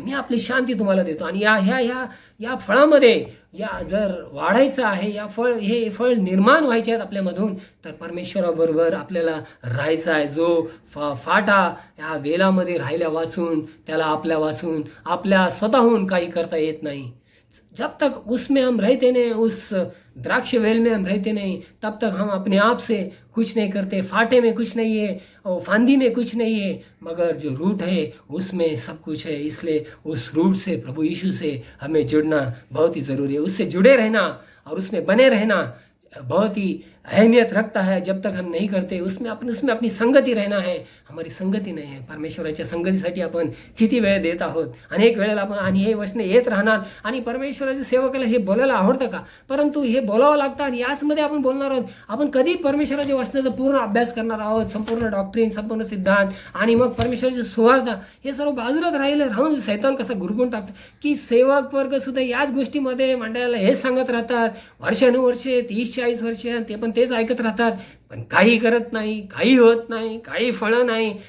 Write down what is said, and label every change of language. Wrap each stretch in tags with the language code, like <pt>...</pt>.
<mr>मी आपली शांती तुम्हाला देतो. आणि या फळामध्ये जर वाढायचं आहे, हे फळ निर्माण व्हायचे आहेत आपल्यामधून, तर परमेश्वराबरोबर आपल्याला राहायचं आहे. जो फाटा या वेलामध्ये राहिल्या वाचून त्याला आपल्या स्वतःहून काही करता येत नाही.</mr> <hi>जब तक उसमें हम रहते नहीं, उस द्राक्ष वेल में हम रहते नहीं, तब तक हम अपने आप से कुछ नहीं करते. फाटे में कुछ नहीं है और फांदी में कुछ नहीं है, मगर जो रूट है उसमें सब कुछ है. इसलिए उस रूट से, प्रभु यीशु से हमें जुड़ना बहुत ही ज़रूरी है. उससे जुड़े रहना और उसमें बने रहना बहुत ही अहमियत रखता है. जब तक हम नहीं करते उसमें अपनी संगती रहना है. हमारी संगती</hi> <mr>नाही आहे. परमेश्वराच्या संगतीसाठी आपण किती वेळ देत आहोत. अनेक वेळेला आपण, आणि हे वचने येत राहणार. आणि परमेश्वराच्या सेवकाला हे बोलायला आवडतं का? परंतु हे बोलावं लागतं. आणि याचमध्ये आपण बोलणार आहोत. आपण कधी परमेश्वराच्या वचनाचा पूर्ण अभ्यास करणार आहोत, संपूर्ण डॉक्ट्रिन, संपूर्ण सिद्धांत, आणि मग परमेश्वराची सुवार्ता, हे सर्व बाजूलाच राहून सैतान कसा गुरगून टाकतं की सेवक वर्ग सुद्धा याच गोष्टीमध्ये मंडळाला हेच सांगत राहतात वर्षानुवर्षे, 30-40 वर्ष, ते पण तेच ऐकत राहतात, पण काही करत नाही, काही होत नाही, काही फळं नाही.</mr>